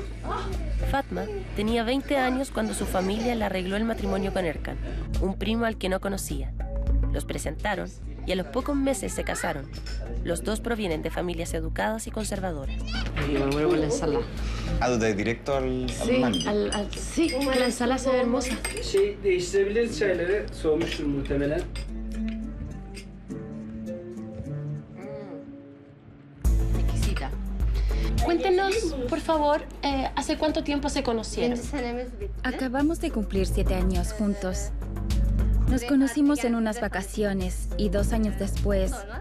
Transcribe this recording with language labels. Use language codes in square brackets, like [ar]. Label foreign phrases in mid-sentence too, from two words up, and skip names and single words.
[es] Fatma tenía 20 años cuando su familia le arregló el matrimonio con Erkan, un primo al que no conocía. Los presentaron y a los pocos meses se casaron. Los dos provienen de familias educadas y conservadoras. Y me muero con la ensalada. Ah, ¿de directo al mandi? Sí, la ensalada se ve hermosa. [tr] Değiştirebiliriz çayları. Soğumuştur muhtemelen. [es] Exquisita. Cuéntenos, por favor, ¿hace cuánto tiempo se conocieron? Acabamos de cumplir 7 años juntos. Nos conocimos en unas vacaciones y 2 años después...